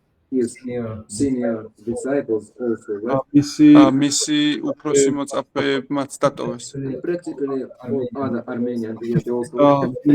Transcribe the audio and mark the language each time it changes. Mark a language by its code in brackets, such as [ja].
[en] His senior disciples also left. [ka] მისი უფროსი მოწაფეებმაც დატოვეს. [en] Practically all other Armenian they also left.